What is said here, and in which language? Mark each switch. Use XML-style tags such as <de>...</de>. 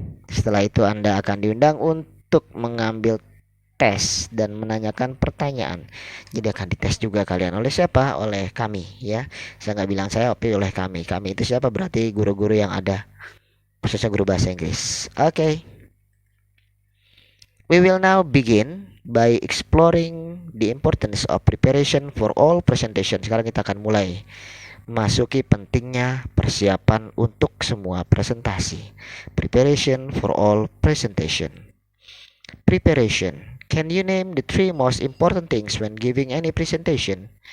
<id>Setelah itu Anda akan diundang untuk mengambil tes dan menanyakan pertanyaan. Jadi akan dites juga kalian oleh siapa? Oleh kami ya. Saya nggak bilang saya, tapi oleh kami. Kami itu siapa? Berarti guru-guru yang ada, khususnya guru bahasa Inggris. Oke.</id> <en>We will now begin by exploring the importance of preparation for all presentation.</en> <id>Sekarang kita akan mulai masuki pentingnya persiapan untuk semua presentasi.</id> <en>Preparation for all presentation. Preparation. Can you name the 3 most important things when giving any presentation?</en>